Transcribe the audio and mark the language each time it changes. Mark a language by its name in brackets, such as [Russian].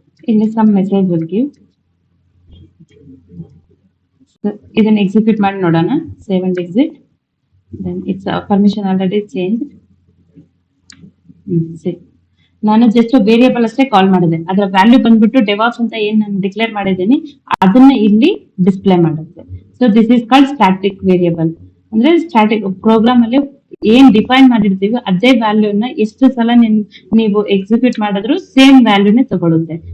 [English] ಇಲ್ಲಿ some message will give. [Kannada] ಇದನ್ನ execute ಮಾಡಿ ನೋಡೋಣ. [English] Save and exit. then it's permission already changed. [Kannada] See, ನಾನು ಜಸ್ಟ್ ವೇರಿಯಬಲ್ ಅಷ್ಟೇ ಕಾಲ್ ಮಾಡಿದೆ, ಅದರ ವ್ಯಾಲ್ಯೂ ಬಂದ್ಬಿಟ್ಟು ಡೆವಾಪ್ಸ್ ಅಂತ ಏನ್ ನಾನು ಡಿಕ್ಲೇರ್ ಮಾಡಿದ್ದೀನಿ ಅದನ್ನ ಇಲ್ಲಿ ಡಿಸ್ಪ್ಲೇ ಮಾಡುತ್ತೆ. [English] So this is called static variable. [Kannada] ಅಂದ್ರೆ ಸ್ಟ್ಯಾಟಿಕ್ ಪ್ರೋಗ್ರಾಮ್ ಅಲ್ಲಿ ಏನ್ ಡಿಫೈನ್ ಮಾಡಿರ್ತೀವಿ ಅದೇ ವ್ಯಾಲ್ಯೂನ ಎಷ್ಟು ಸಲ ನೀವು ಎಕ್ಸಿಕ್ಯೂಟ್ ಮಾಡಿದ್ರು ಸೇಮ್ ವ್ಯಾಲ್ಯೂನೇ ತಗೊಳುತ್ತೆ.